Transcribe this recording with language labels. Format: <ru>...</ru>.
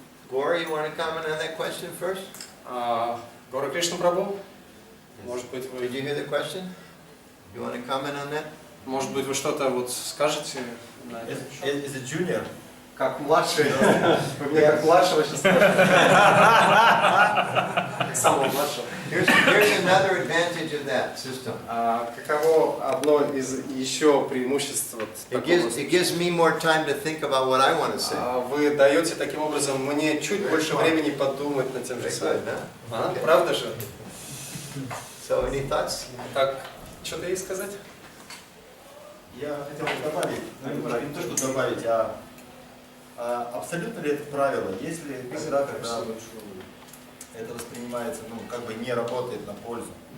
<en>Gaura, you want to comment on that question first?</en> <ru>Гора Кришна Прабху, может быть,</ru> <en>Did you hear the question? You want to comment on that?</en> <ru>Может быть, вы что-то вот скажете на это?</ru> <en>Is it junior?</en> <ru>Как младший, вы мне как младшего сейчас скажете. Как самого младшего.</ru> <en>Here's another advantage of that system.</en> <ru>Каково одно из еще преимуществ вот</ru> <en>It</en> <ru>такого</ru> <en>gives me more time to think about what I want to say.</en> <ru>Вы даете таким образом мне чуть больше времени подумать над тем же самым.</ru> <en>Okay.</en> <ru>Правда же?</ru> <en>So, any thoughts?</en> <ru>Так, что-то есть сказать? Я хотел бы добавить, не то что добавить, абсолютно ли это правило, если когда это воспринимается, ну, как бы не работает на пользу?</ru>